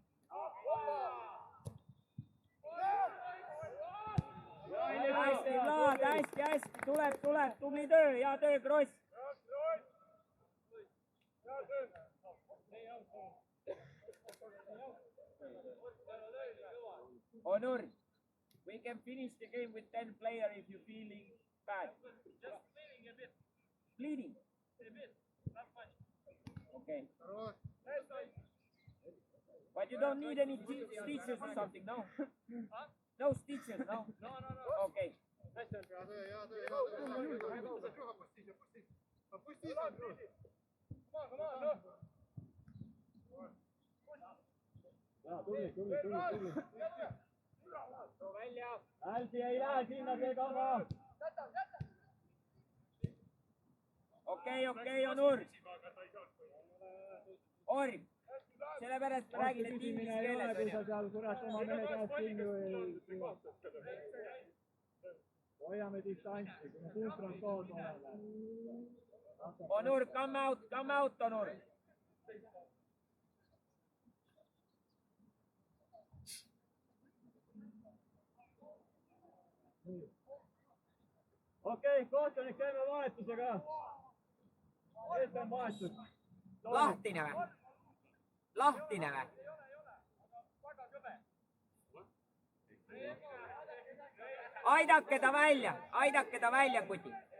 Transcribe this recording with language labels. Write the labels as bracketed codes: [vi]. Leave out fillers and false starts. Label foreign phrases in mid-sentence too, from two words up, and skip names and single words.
[en] Nicely blocked. [et] hästi, tuleb, tubli töö, hea töö, Kross. Onur, [en] we can finish the game with 10 players if you're feeling bad. Just bleeding a bit. Bleeding? A bit, not much. Okay. But you don't need any stitches or something, no? Huh? No stitches, no? No. Okay. [et] Hälsi ei lähe sinna segama. Okei, Onur. Orm, sellepärast ma räägin, et inglise keeles kui sa seal kurat oma mehe käest kinni või... Hoiame distantsi, kui me suutrad koos oleme. Onur, [en] come out, Onur. [et] Okei, kohtunik, käime vahetusega. Eest on vahetus. Lahtine või? Aidake ta välja, kuti.